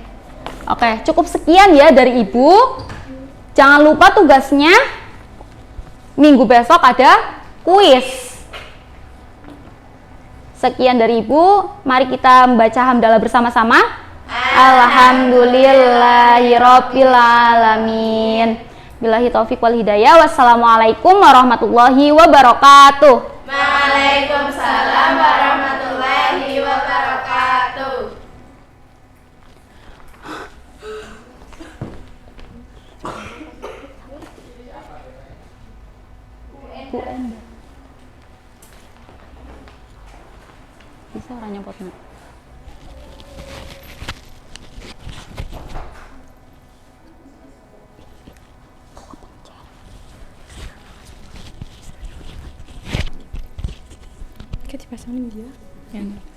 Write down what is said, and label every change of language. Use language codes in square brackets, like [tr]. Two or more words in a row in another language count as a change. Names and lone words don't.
[id] Oke, cukup sekian ya dari Ibu. Jangan lupa tugasnya minggu besok ada kuis. Sekian dari Ibu, mari kita membaca hamdalah bersama-sama. [ar] الحمد لله رب العالمين. بالله التوفيق والهداية. والسلام عليكم ورحمة الله وبركاته. وعليكم السلام ورحمة الله وبركاته. [id] Bu Enda. Bisa orang nyempotnya. Kayak dipasangin dia yang